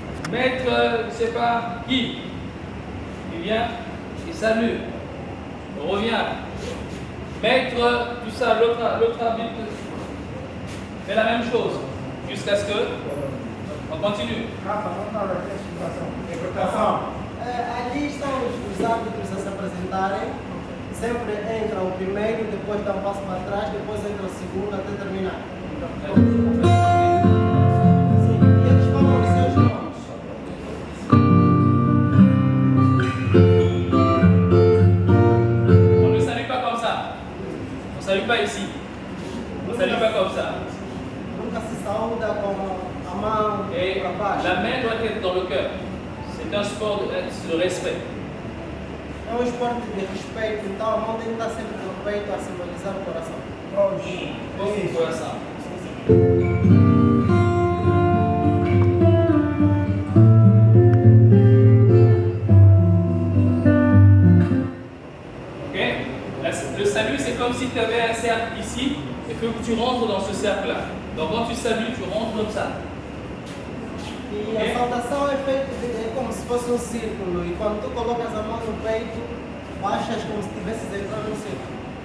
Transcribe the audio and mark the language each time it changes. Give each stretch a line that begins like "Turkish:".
French: Maître, je ne sais pas qui, il vient, il salue, il revient. Maître, tout ça, l'autre arbitre fait la même chose jusqu'à ce que on continue.
Portuguese: Ali estão os árbitros a se apresentarem. Sempre entra o primeiro, depois dá um passo para trás, depois entra o segundo até terminar. Sim, e eles falam os seus nomes.
French: On ne salue pas comme ça. On ne salue pas ici. On ne salue pas comme ça.
Portuguese: Nunca se saúda com a mão
French: Et
Portuguese: para baixo.
French: la main doit être dans le cœur. C'est un sport de respect.
Portuguese: É um esporte de respeito, então a mão tem que estar sempre no peito a simbolizar o coração.
French: Comme pour ça. Ok? Le salut, c'est comme si tu avais un cercle ici et que tu rentres dans ce cercle-là. Donc quand tu salues, tu rentres comme ça.
Portuguese: E a saudação é feita como se fosse um círculo. E quando tu colocas a mão no peito, baixas como se estivesses entrando no círculo.